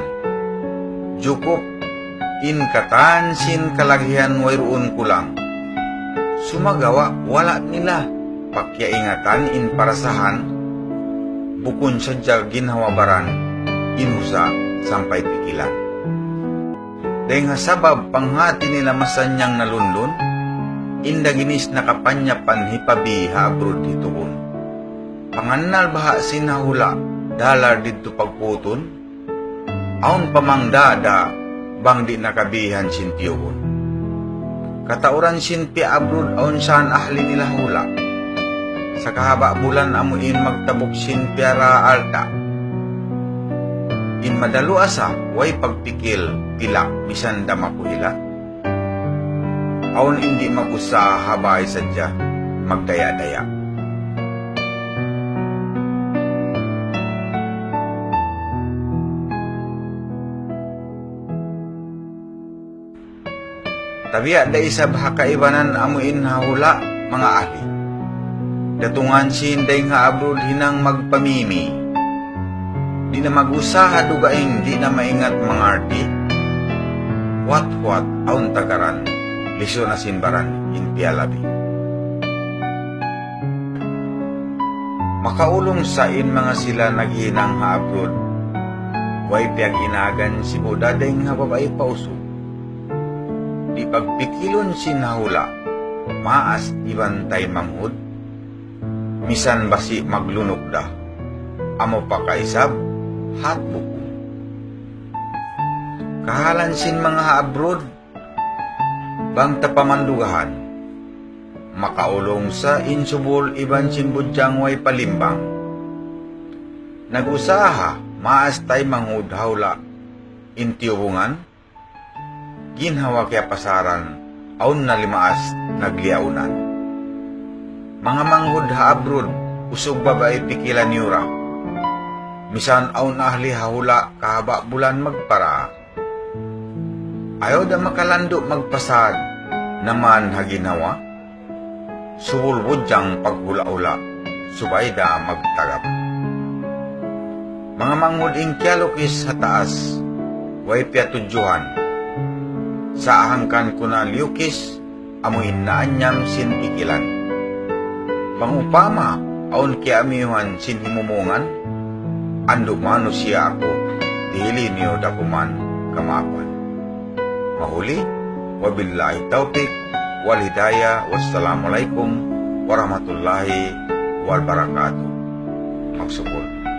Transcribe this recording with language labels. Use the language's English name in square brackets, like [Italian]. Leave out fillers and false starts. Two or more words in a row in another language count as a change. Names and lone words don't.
[Tausug] Jukup, in katan sin kalagihan way ruon kulang. Sumagawa, wala nila, pakyaingatan in parasahan, bukun sadya ginhawabaran, inhusa sampay pikilan. Dahil nga sabab panghati nila masanyang nalundon, indaginis nakapanyapan hipabi haabroad hituon. Panganal baha sinahula, dalar dito pagputon, aun pamangdada, bang di nakabihan sintiyon. Katauran sinpi abroad aun saan ahli nila hula. Sa kahaba bulan amuin magtabok sinpiara alta. In madalu asa, way pagpikil, pilak, bisan damakuhila. Aun hindi magusa habay sadya, magdaya-daya. Tabiya da isa kaibanan amuin hahula mga ahli. Datungan sinday nga abroad hinang magpamimi. Di na mag-usaha dugaing di na maingat mga arti. Wat-wat aun tagaran, liso na sinbaran in pialabi. Makaulong sa in mga sila naghinang ha abroad. Way piyag inagan si budadeng ha babae pauso. Di pagpikilon sinahula, maas ibantay manghud, misan basi maglunok da, amo pa kaisab, hatbuko. Kahalan sin mga abroad, bang tapamandugahan, makaulong sa insubol iban sin budyang way palimbang. Nag-usaha, maas tay manghud hawla, intiyubungan, ginhawa kaya pasaran, aun na limaas nagliaunan. Mga manghud ha abroad, usog babae pikilan yura. Misan aun ahli hahula kahaba bulan magpara. Ayaw da makalando magpasad, naman haginawa. Subulbudyang paghula-ula, subay da magtagap. Mga manghud inkyalokis sa taas, way piatudyuhan. Sa ahangkan ko na liukis, amuin na anyam sin pikilan. Pangupama, aun ki amiyuhan sin himumungan, ando mano siya ako, dili niyo dapuman kamapan. Mahuli, [Arabic] وبالله التوفيق والهداية والسلام عليكم ورحمة الله وبركاته. [Tausug] Magsugod.